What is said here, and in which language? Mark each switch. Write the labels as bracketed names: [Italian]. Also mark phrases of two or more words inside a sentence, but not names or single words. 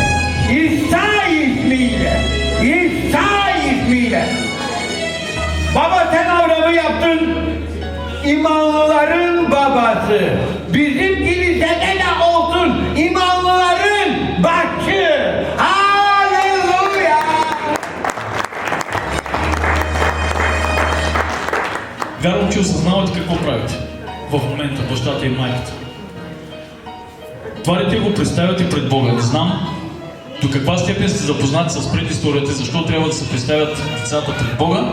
[Turkish] İsa ismiyle. İsa ismiyle. Baba sen Avram'ı yaptın. İmanlıların babası. Bizim kilisede de olsun imanlıların başı. Halleluja! [Bulgarian] Вярвам, че осъзнавате какво правите в момента, бащата и майката. Това дете го представяте пред Бога. Не знам до каква степен сте запознати с предисторията, защо трябва да се представят децата пред Бога.